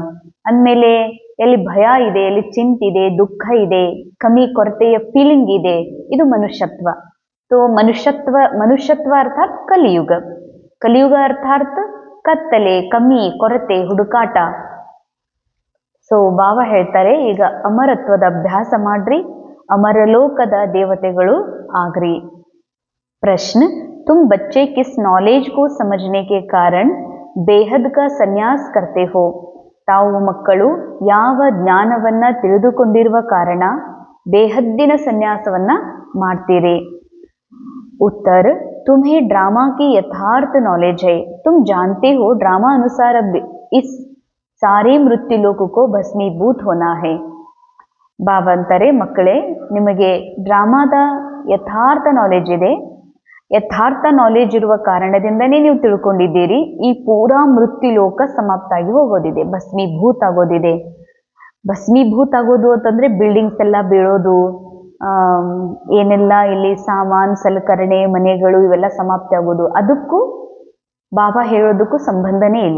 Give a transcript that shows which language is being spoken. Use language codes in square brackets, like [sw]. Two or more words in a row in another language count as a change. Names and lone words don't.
[kn] ಅಂದಮೇಲೆ ಎಲ್ಲಿ ಭಯ ಇದೆ, ಎಲ್ಲಿ ಚಿಂತಿದೆ, ದುಃಖ ಇದೆ, ಕಮ್ಮಿ ಕೊರತೆಯ ಫೀಲಿಂಗ್ ಇದೆ, ಇದು ಮನುಷ್ಯತ್ವ. ಮನುಷ್ಯತ್ವ ಅರ್ಥಾತ್ ಕಲಿಯುಗ. ಕಲಿಯುಗ ಅರ್ಥಾತ್ ಕತ್ತಲೆ, ಕಮ್ಮಿ, ಕೊರತೆ, ಹುಡುಕಾಟ. ಸೊ ಬಾಬಾ ಹೇಳ್ತಾರೆ, ಈಗ ಅಮರತ್ವದ ಅಭ್ಯಾಸ ಮಾಡ್ರಿ, ಅಮರಲೋಕದ ದೇವತೆಗಳು ಆಗ್ರಿ. [hi] प्रश्न, तुम बच्चे किस नॉलेज को समझने के कारण बेहद का संन्यास करते हो? [kn] ತಾವು ಮಕ್ಕಳು ಯಾವ ಜ್ಞಾನವನ್ನ ತಿಳಿದುಕೊಂಡಿರುವ ಕಾರಣ ಬೇಹದ್ದಿನ ಸನ್ಯಾಸವನ್ನ ಮಾಡ್ತೀರಿ? [hi] उत्तर, तुम्हें ड्रामा की यथार्थ नॉलेज है. तुम जानते हो ड्रामा अनुसार अब इस सारे मृत्युलोक को भस्मीभूत होना है. [kn] ಬಾಬಾ ಅಂತಾರೆ, ಮಕ್ಕಳೇ, ನಿಮಗೆ ಡ್ರಾಮಾದ ಯಥಾರ್ಥ ನಾಲೆಜ್ ಇದೆ. ಯಥಾರ್ಥ ನಾಲೆಜ್ ಇರುವ ಕಾರಣದಿಂದನೇ ನೀವು ತಿಳ್ಕೊಂಡಿದ್ದೀರಿ ಈ ಪೂರಾ ಮೃತ್ಯುಲೋಕ ಸಮಾಪ್ತ ಆಗಿ ಹೋಗೋದಿದೆ, ಭಸ್ಮೀಭೂತ ಆಗೋದಿದೆ. ಭಸ್ಮೀಭೂತ ಆಗೋದು ಅಂತಂದ್ರೆ ಬಿಲ್ಡಿಂಗ್ಸ್ ಎಲ್ಲ ಬೀಳೋದು, ಏನೆಲ್ಲ ಇಲ್ಲಿ ಸಾಮಾನ್ ಸಲಕರಣೆ ಮನೆಗಳು ಇವೆಲ್ಲ ಸಮಾಪ್ತಿ ಆಗೋದು, ಅದಕ್ಕೂ ಬಾಬಾ ಹೇಳೋದಕ್ಕೂ ಸಂಬಂಧನೇ ಇಲ್ಲ.